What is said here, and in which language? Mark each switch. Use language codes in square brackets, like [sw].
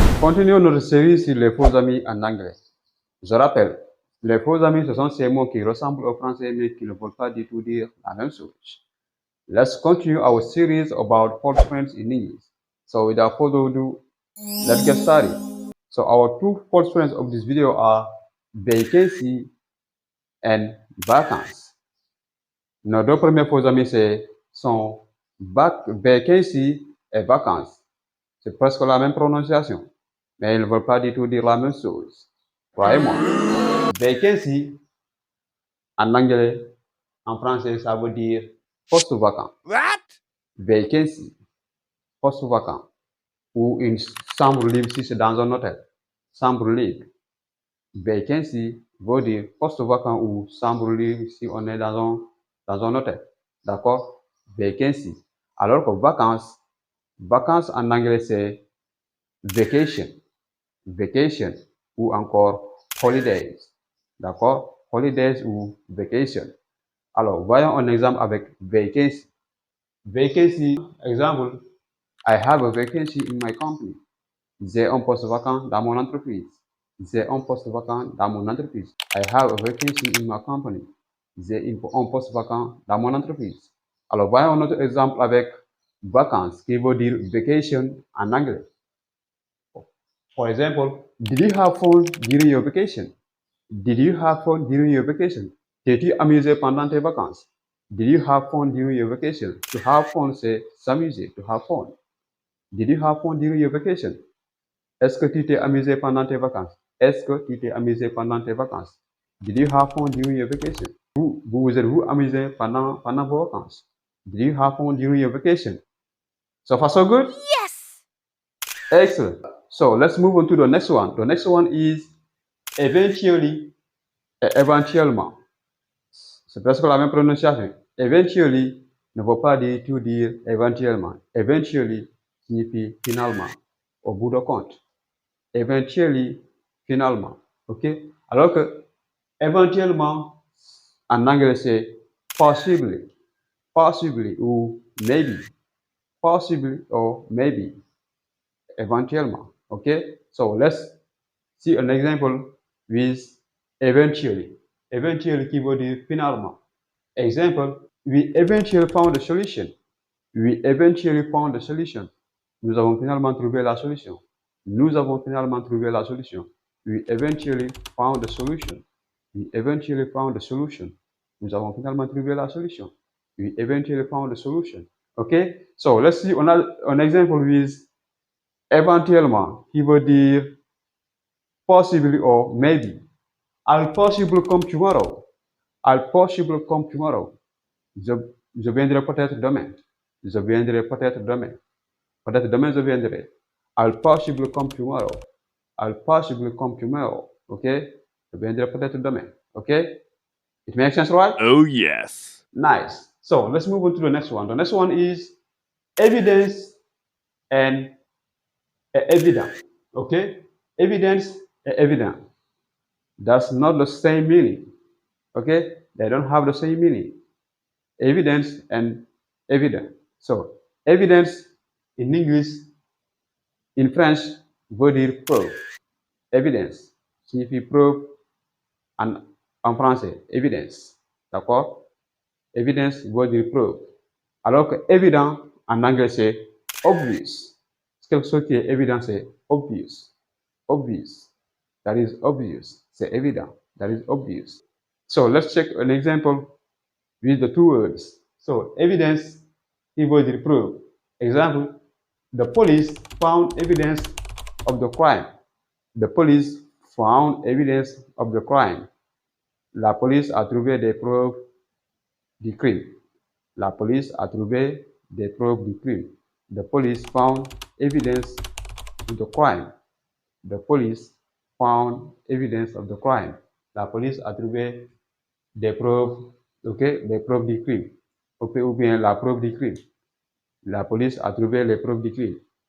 [fr] Continuons notre série sur les faux amis en anglais. Je rappelle, les faux amis, ce sont ces mots qui ressemblent au français mais qui ne veulent pas du tout dire la même chose. [en] Let's continue our series about false friends in English. So without further ado, let's get started. So our two false friends of this video are vacancy and vacances. [fr] Nos deux premiers faux amis sont vacancy et vacances. C'est presque la même prononciation, mais ils ne veulent pas du tout dire la même chose. Croyez-moi. Vacancy, en anglais, en français, ça veut dire poste vacant. [en] What? [fr] Vacancy, poste vacant. Ou une chambre libre si c'est dans un hôtel. Chambre libre. Vacancy veut dire poste vacant ou chambre libre si on est dans un hôtel. D'accord? Vacancy. Alors que vacances en anglais c'est vacation. Vacation ou encore holidays. D'accord? Holidays ou vacation. Alors, voyons un exemple avec vacancy. [en] Vacancy, exemple, I have a vacancy in my company. [fr] J'ai un poste vacant dans mon entreprise. J'ai un poste vacant dans mon entreprise. [en] I have a vacancy in my company. [fr] J'ai un poste vacant dans mon entreprise. Alors, voyons un autre exemple avec vacances, qui veut dire vacation en anglais. [en] For example, did you have fun during your vacation? Did you have fun during your vacation? [fr] T'es-tu amusé pendant tes vacances? [en] Did you have fun during your vacation? To have fun, [fr] c'est s'amuser, [en] to have fun. Did you have fun during your vacation? [fr] Est-ce que tu t'es amusé pendant tes vacances? Est-ce que tu t'es amusé pendant tes vacances? [en] Did you have fun during your vacation? [fr] Vous êtes-vous amusé pendant vos vacances? [en] Did you have fun during your vacation? So far, so good? Yes! Excellent. So let's move on to the next one. The next one is eventually et éventuellement. [fr] C'est presque la même prononciation. Eventually ne veut pas dire tout dire éventuellement. Eventually signifie finalement, au bout de compte. Eventually, finalement. OK? Alors que éventuellement, en anglais, c'est possibly. [en] Possibly ou maybe. Possibly or maybe. Éventuellement. OK? So let's see an example with eventually. Eventually [fr] qui veut dire finalement. [en] Example, we eventually found a solution. We eventually found a solution. [fr] Nous avons finalement trouvé la solution. Nous avons finalement trouvé la solution. [en] We eventually found a solution. We eventually found a solution. [fr] Nous avons finalement trouvé la solution. [en] We eventually found a solution. Okay? So let's see an example with éventuellement, [fr] qui veut dire [en] possibly or maybe. I'll possibly come tomorrow. I'll possibly come tomorrow. [fr] Je viendrai peut-être demain. Je viendrai peut-être demain. Peut-être demain je viendrai. [en] I'll possibly come tomorrow. I'll possibly come tomorrow. Okay? [fr] Je viendrai peut-être demain. [en] Okay? It makes sense, right? Oh, yes. Nice. So let's move on to the next one. The next one is evidence and evidence. Okay? Evidence and evidence. That's not the same meaning. Okay? They don't have the same meaning. Evidence and evidence. So, evidence in English, in French, [fr] veut dire preuve. Evidence signifie preuve en français. Evidence. D'accord? Evidence veut dire preuve. Alors que évident en anglais c'est obvious. Quelque chose qui est évident c'est obvious. [en] Obvious. That is obvious. [fr] C'est évident. [en] That is obvious. So let's check an example with the two words. So evidence [fr] qui veut dire preuve. [en] Example, the police found evidence of the crime. The police found evidence of the crime. [fr] La police a trouvé des preuves du crime. La police a trouvé des preuves du crime. [en] The police found evidence of the crime. The police found evidence of the crime. [fr] La police a trouvé des preuves, des preuves du crime. Ou bien la preuve du crime. La police a trouvé les preuves du crime.